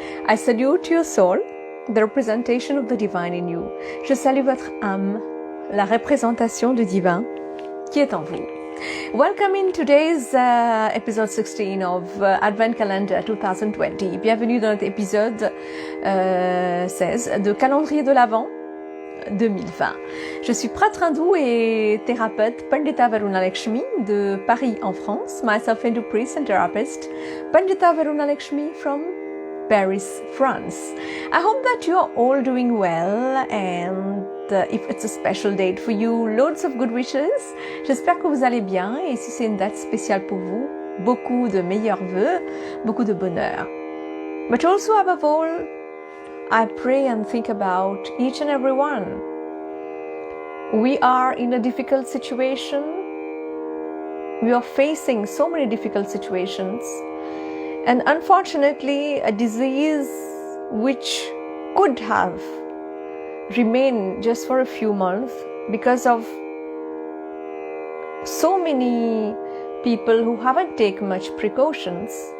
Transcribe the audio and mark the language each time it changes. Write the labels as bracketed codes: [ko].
[en] I salute your soul, the representation of the divine in you. [fr] Je salue votre âme, la représentation du divin qui est en vous. [en] Welcome in today's episode 16 of Advent Calendar 2020. [fr] Bienvenue dans notre épisode 16 de Calendrier de l'Avent 2020. Je suis prêtre hindou et thérapeute Pandita Varuna Lakshmi de Paris en France. [en] Myself Hindu priest and therapist Pandita Varuna Lakshmi from Paris, France. I hope that you are all doing well and if it's a special date for you, loads of good wishes. [fr] J'espère que vous allez bien et si c'est une date spéciale pour vous, beaucoup de meilleurs vœux, beaucoup de bonheur. [en] But also above all, I pray and think about each and every one. We are in a difficult situation. We are facing so many difficult situations. And unfortunately, a disease which could have remained just for a few months because of so many people who haven't taken much precautions.